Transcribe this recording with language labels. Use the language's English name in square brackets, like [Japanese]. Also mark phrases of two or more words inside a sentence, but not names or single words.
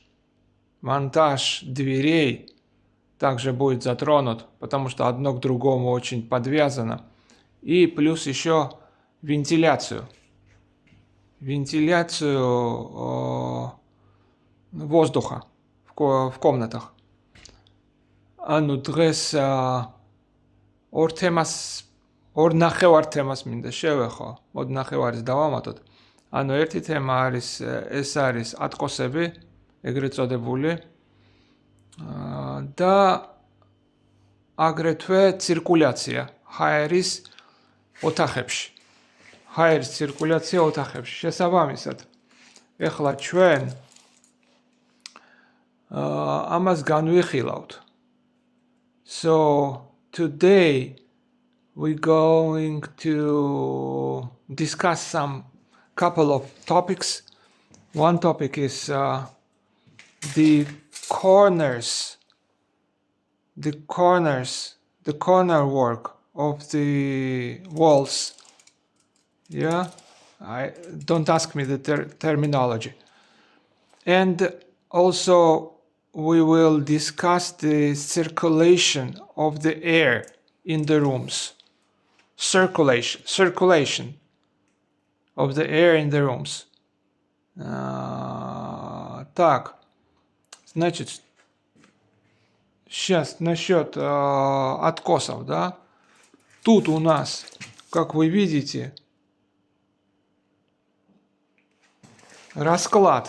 [Russian] Монтаж дверей также будет затронут, потому что одно к другому очень подвязано. И плюс еще вентиляцию. Вентиляцию воздуха в комнатах. [Georgian] ანუ დღეს ორ ნახევარ თემას მინდა შევეხო. მოდი ნახევარის დავამატოთ. ანუ ერთი თემა არის ეს არის ატკოსები, ეგრეთ წოდებული. და აგრეთვე ცირკულაცია ჰაერის ოთახებში. ჰაერის ცირკულაცია ოთახებში. შესაბამისად, ეხლა ჩვენ ამას განვიხილავთ. [English] So today we're going to discuss some couple of topics. One topic is the corner work of the walls. Yeah, don't ask me the terminology. And also we will discuss the circulation of the air in the rooms. Circulation of the air in the rooms. [Russian] Так, значит, сейчас насчет откосов, да? Тут у нас, как вы видите, расклад.